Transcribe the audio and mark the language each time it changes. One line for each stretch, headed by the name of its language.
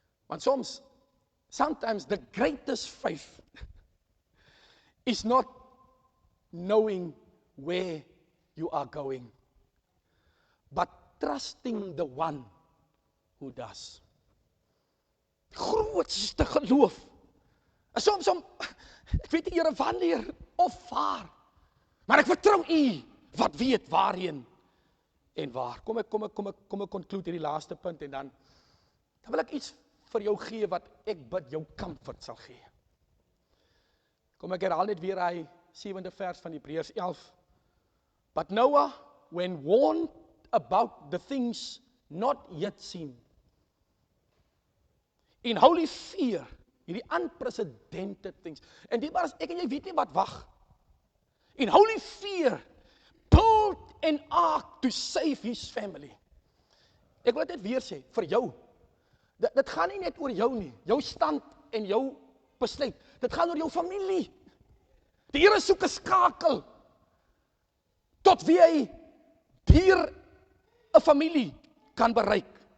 English: Want sometimes the greatest faith is not knowing where you are going, but trusting the one who does.
Afrikaans: Grootste geloof. Soms, ek weet nie Here wanneer of waar, maar ek vertrou U wat weet waarheen en waar. Kom ek conclude hierdie laaste punt en dan wil ek iets vir jou gee wat ek bid jou comfort sal gee. Kom ek herhaal net weer hy 7de vers van Hebreërs 11.
English: But Noah, when warned about the things not yet seen, in holy fear,
Afrikaans: hierdie unprecedented things, en dit was ek en jy weet nie wat wag.
English: In holy fear, built an ark to save his family.
Afrikaans: Ek wil dit weer sê, vir jou. Dit gaan nie net oor jou nie, jou stand en jou besluit. Dit gaan oor jou familie. Die Here soek 'n skakel tot wie hy deur 'n familie kan bereik.